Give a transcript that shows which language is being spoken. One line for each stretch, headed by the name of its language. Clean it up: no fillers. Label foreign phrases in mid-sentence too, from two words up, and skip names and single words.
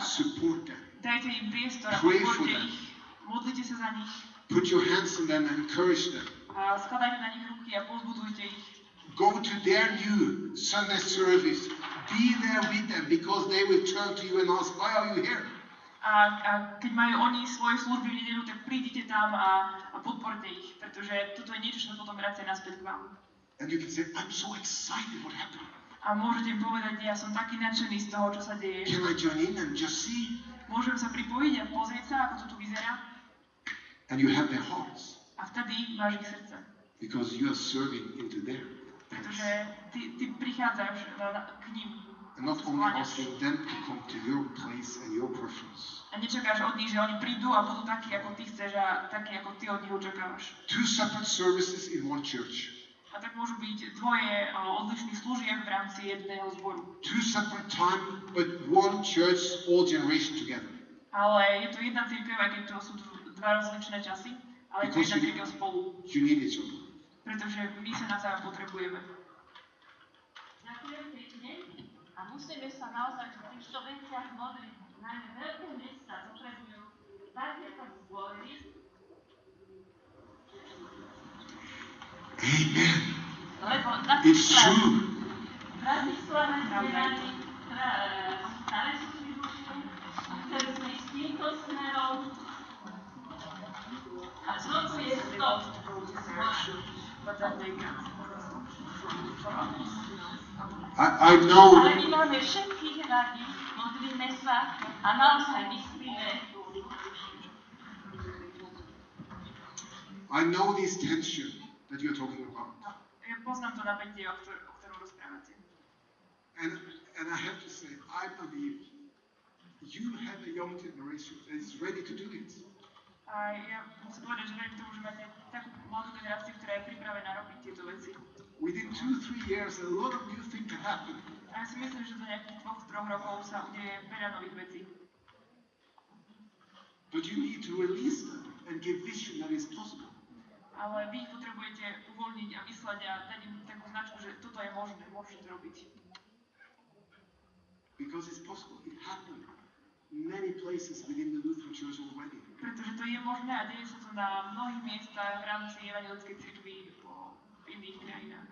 English: Support them.
Slovak: Dajte im priestor a
English: Pray for
Slovak: podporte
English: them.
Slovak: ich. Modlite sa za nich.
English: Put your hands on them and encourage them.
Slovak: A skladajte na nich ruky a povzbudujte ich.
English: Go to their new Sunday service. Be there with them because they will turn to you and ask, why are you here?
Slovak: A keď majú oni svoje služby v nedeľu, tak prídite tam a podporte ich, pretože toto je niečo, čo sa potom vracia naspäť k vám.
English: And you can say, I'm so excited what happened.
Slovak: A môžete im povedať, ja som taký nadšený z toho, čo sa deje.
English: Can I join in and just see?
Slovak: Môžem sa pripojiť a pozrieť sa, ako to tu vyzerá.
English: And you have their hearts
Slovak: A vtedy máš ich srdce.
English: because you are serving into their
Slovak: Pretože
English: hands.
Slovak: ty prichádzaš k ním.
English: And not only asking them to come to your place and your preference.
Slovak: A nečakáš od nich, že oni prídu a budú takí, ako ty chceš a takí, ako ty od nich očakávaš.
English: 2 separate services in one church.
Slovak: A tak môžu byť dvoje odlišných služieb v rámci jedného zboru.
English: 2 separate time, but one church, all generation together.
Slovak: Ale je to jedna cirkev, aj keď to sú dva rozličné časy, ale je to jedna cirkev spolu.
English: You need each other.
Slovak: Pretože my sa navzájom potrebujeme. Ďakujem pekne a musíme sa naozaj v týchto veciach modliť. Najmä veľké mesta potrebujú takéto zbory. Amen. Lebo
English: It's true.
Slovak: v Bratislave sme mali staré služby, chceli sme ísť týmto smerom a znovu je to
English: I know.
Slovak: ale my máme všetkých radi, modlíme sa a naozaj myslíme.
English: I know this tension that you're talking about.
Slovak: Ja poznám to napätie, o ktorom rozprávate.
English: And I have to say, I believe you have a young generation that is ready to do it.
Slovak: A ja musím povedať, že verím tomu, že máte takú mladú generáciu, ktorá je pripravená robiť tieto veci.
English: Within 2-3 years, a lot of new things can happen.
Slovak: A ja si myslím, že do nejakých 2-3 rokov sa udeje veľa nových vecí.
English: But you need to release them and give vision that is possible.
Slovak: Ale vy ich potrebujete uvoľniť a vyslať a dať im takú značku, že toto je možné, môžete to robiť.
English: Because it's possible. It happened in many places within the Lutheran Church already.
Slovak: Pretože to je možné a deje sa to na mnohých miestach v rámci evangelickej cirkvi v iných krajinách.